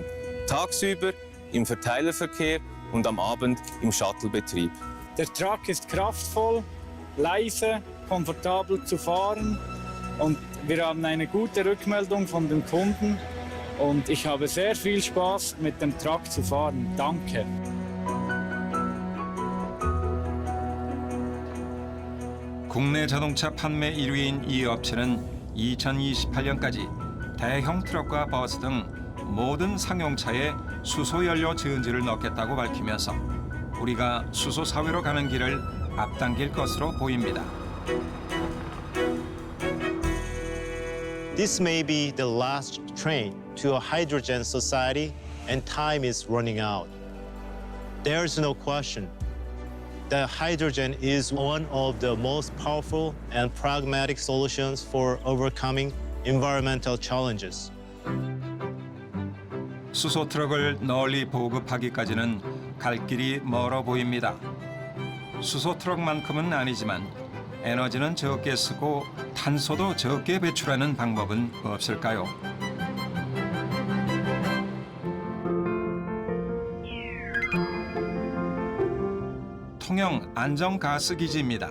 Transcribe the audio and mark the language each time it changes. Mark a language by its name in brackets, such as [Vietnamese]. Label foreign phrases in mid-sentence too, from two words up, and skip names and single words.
[German] Tagsüber im Verteilerverkehr und am Abend im Shuttlebetrieb. Der Truck ist kraftvoll, leise, komfortabel zu fahren und wir haben eine gute Rückmeldung von den Kunden und ich habe sehr viel Spaß mit dem Truck zu fahren. Danke. [Korean] 국내 자동차 판매 1위인 이 업체는 2028년까지 대형 트럭과 버스 등 모든 상용차에 수소 연료 지은지를 넣겠다고 밝히면서 우리가 수소 사회로 가는 길을 앞당길 것으로 보입니다. [English] This may be the last train to a hydrogen society, and time is running out. There's no question that hydrogen is one of the most powerful and pragmatic solutions for overcoming environmental challenges. [Korean] 수소 트럭을 널리 보급하기까지는 갈 길이 멀어 보입니다. 수소 트럭만큼은 아니지만 에너지는 적게 쓰고 탄소도 적게 배출하는 방법은 없을까요? 통영 안정가스기지입니다.